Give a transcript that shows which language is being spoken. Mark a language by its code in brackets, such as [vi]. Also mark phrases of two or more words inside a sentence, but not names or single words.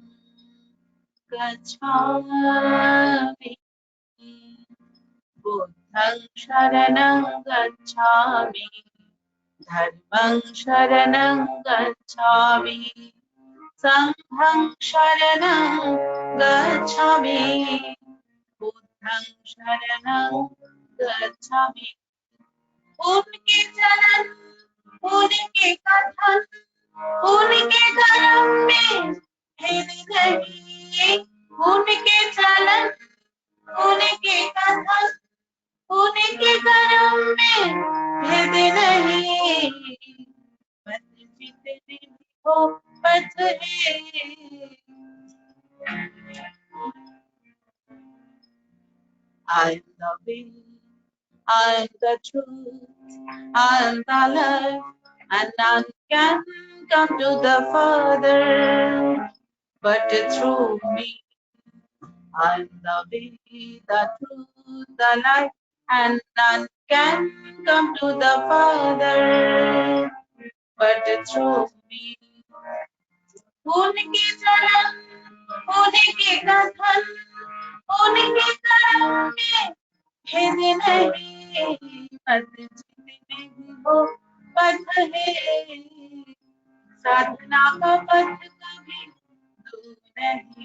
[pi] गच्छामि, बुद्धं शरणं गच्छामि, धर्मं शरणं गच्छामि, संघं शरणं गच्छामि, बुद्धं शरणं गच्छामि। [hi] उनके चलन, उनके कथन, उनके कर्म में भेद नहीं। उनके चलन, उनके कथन, उनके कर्म में भेद नहीं। पथ जितने भी हो पथ है, [en] I am the way, I am the truth, I am the life, and none can come to the Father but through me. I am the way, the truth, the life, and none can come to the Father but through me. [hi] उनके चलन, उनके कथन, उनके कर्म में भेद नहीं। पथ जितने भी हो पथ है, साधना का पथ कभी दूर नहीं।